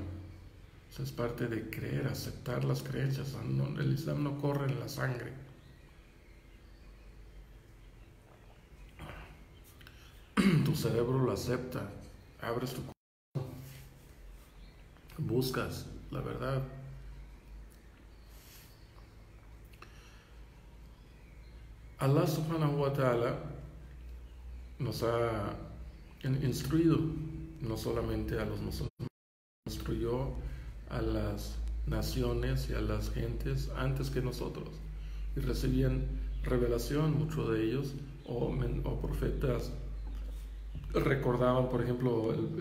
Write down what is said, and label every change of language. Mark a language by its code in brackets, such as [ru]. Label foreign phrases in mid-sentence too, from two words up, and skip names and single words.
[es] Eso es parte de creer, aceptar las creencias. No, el Islam no corre en la sangre. Tu cerebro lo acepta. Abres tu corazón. Buscas la verdad. Allah [ar] سبحانه وتعالى [es] nos ha instruido, no solamente a los musulmanes, instruyó a las naciones y a las gentes antes que nosotros, y recibían revelación, muchos de ellos, o profetas recordaban, por ejemplo,